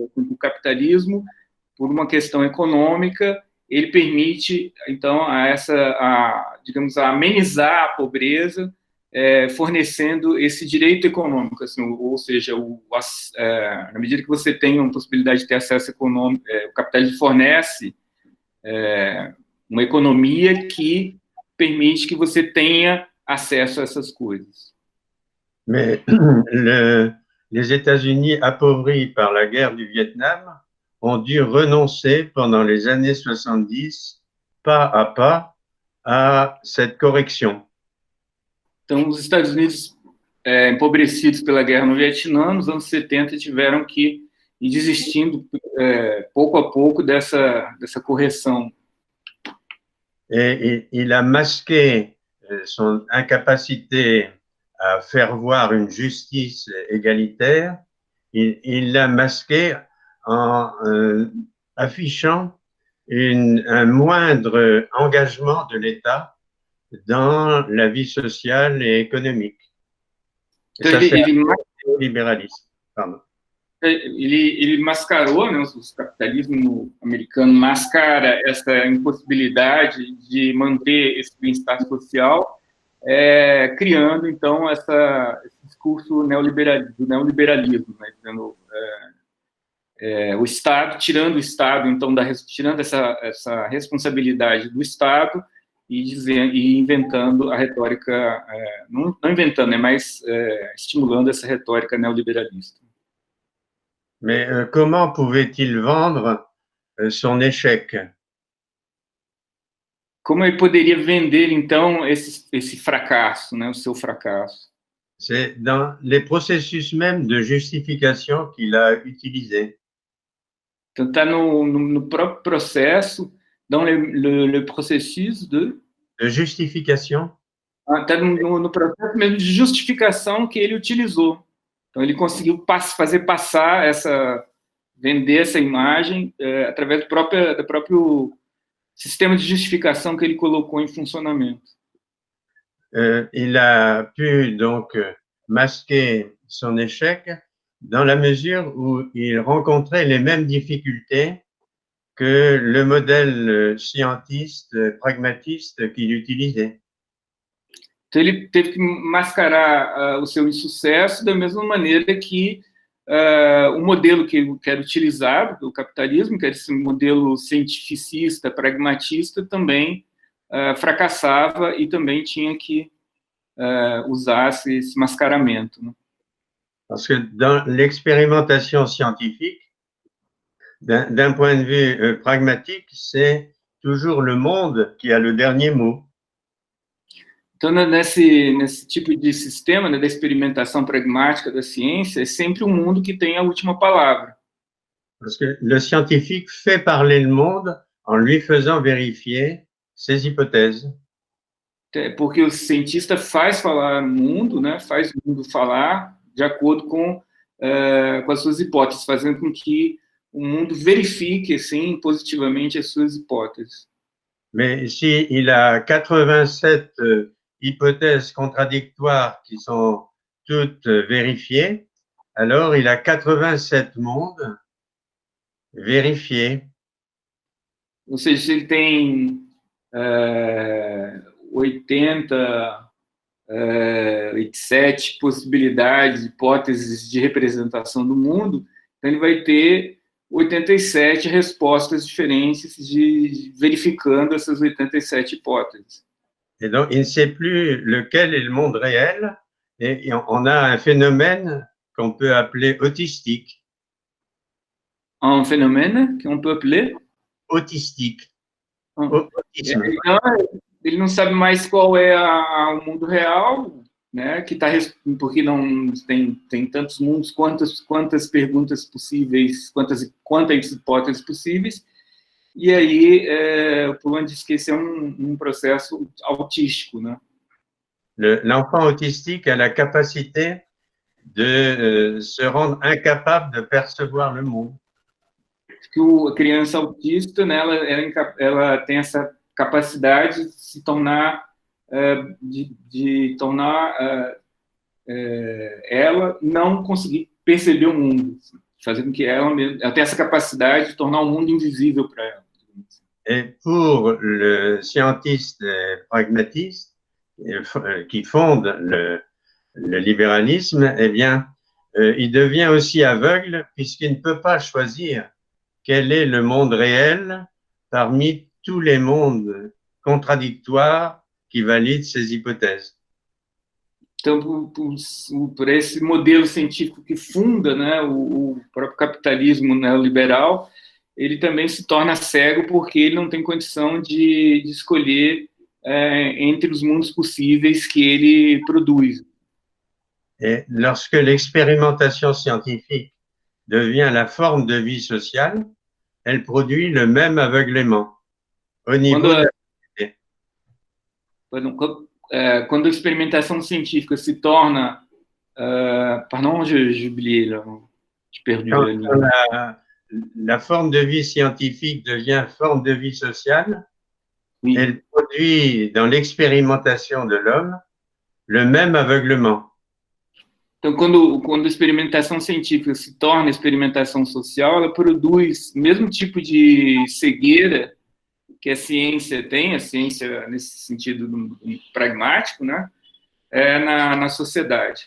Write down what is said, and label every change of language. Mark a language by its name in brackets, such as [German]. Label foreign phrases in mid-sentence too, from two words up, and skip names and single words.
[Portuguese] O capitalismo, por uma questão econômica, ele permite, então, digamos, amenizar a pobreza, fornecendo esse direito econômico, assim, ou seja, na medida que você tem uma possibilidade de ter acesso econômico, o capitalismo fornece uma economia que permite que você tenha acesso a essas coisas. [French] Mais les États-Unis, appauvris par la guerre du Vietnam, ont dû renoncer pendant les années 70, pas à pas, à cette correction. [Portuguese] Então, os Estados Unidos, empobrecidos pela guerra no Vietnã, nos anos 70, tiveram que ir desistindo pouco a pouco dessa correção. [French] Et il a masqué son incapacité à faire voir une justice égalitaire, il l'a masqué en affichant un moindre engagement de l'État dans la vie sociale et économique. Et [Portuguese] Então, [French] ça, c'est [Portuguese] ele [French] un libéralisme. Pardon. [Portuguese] ele mascarou, né, o capitalismo americano mascara essa impossibilidade de manter esse bem-estar social, criando, então, esse discurso do neoliberalismo, né, dizendo, o Estado, tirando o Estado, então, tirando essa responsabilidade do Estado e inventando a retórica, não inventando, né, mas estimulando essa retórica neoliberalista. [French] Mais comment pouvait-il vendre son échec? [Portuguese] Como ele poderia vender, então, esse fracasso, né, o seu fracasso? [French] C'est dans les processus même de justification qu'il a utilisés. [Portuguese] Então, está no próprio processo, [French] dans le processus de justification. [Portuguese] Está no processo mesmo de justificação que ele utilizou. Então, ele conseguiu fazer passar vender essa imagem através do próprio sistema de justificação que ele colocou em funcionamento. [French] Il a pu donc masquer son échec dans la mesure où il rencontrait les mêmes difficultés que le modèle scientiste, pragmatiste qu'il utilisait. [Portuguese] Então, ele teve que mascarar o seu insucesso da mesma maneira que o modelo que era utilizado do capitalismo, que era esse modelo cientificista, pragmatista, também fracassava e também tinha que usar esse mascaramento, né? [French] Parce que dans l'expérimentation scientifique, d'un point de vue pragmatique, c'est toujours le monde qui a le dernier mot. [Portuguese] Então, nesse tipo de sistema, né, da experimentação pragmática da ciência, é sempre o mundo que tem a última palavra. [French] Parce que le scientifique fait parler le monde en lui faisant vérifier ses hypothèses. [Portuguese] Porque o cientista faz falar o mundo, né, faz o mundo falar de acordo com as suas hipóteses, fazendo com que o mundo verifique, assim, positivamente as suas hipóteses. [French] Mais si il a 87 hypothèses contradictoires qui sont toutes vérifiées, alors il a 87 mondes vérifiés. [Portuguese] Ou seja, se ele tem 87 possibilidades, hipóteses de representação do mundo, então ele vai ter 87 respostas diferentes verificando essas 87 hipóteses. [French] Et donc, il ne sait plus lequel est le monde réel, et on a un phénomène qu'on peut appeler autistique. Un phénomène qu'on peut appeler autistique. Autisme. [Portuguese] Então, ele não sabe mais qual é o mundo real, né? Porque não tem tantos mundos, quantas perguntas possíveis, quantas hipóteses possíveis. E aí, o Pullman diz que esse é um processo autístico, né? [French] L'enfant autistique a la capacité de se rendre incapable de percevoir le monde. [Portuguese] Que a criança autista, né, ela tem essa capacidade de se tornar, ela não conseguir perceber o mundo, fazendo com que ela tem essa capacidade de tornar o mundo invisível para ela. [French] Et pour le scientiste pragmatiste qui fonde le libéralisme, eh bien, il devient aussi aveugle puisqu'il ne peut pas choisir quel est le monde réel parmi tous les mondes contradictoires qui valident ces hypothèses. [Portuguese] Então, por esse modelo científico que funda, né, o próprio capitalismo neoliberal, ele também se torna cego porque ele não tem condição de escolher entre os mundos possíveis que ele produz. [French] Et lorsque l'expérimentation scientifique devient la forme de vie sociale, elle produit le même aveuglement au niveau de la société. [Portuguese] quando a experimentação científica se torna... [French] pardon, j'oubliais, là, j'ai perdu Quand la ligne. la forme de vie scientifique devient forme de vie sociale, Oui. elle produit dans l'expérimentation de l'homme le même aveuglement. [Portuguese] Então, quando a experimentação científica se torna experimentação social, ela produz o mesmo tipo de cegueira que a ciência tem, a ciência nesse sentido pragmático, né, na sociedade.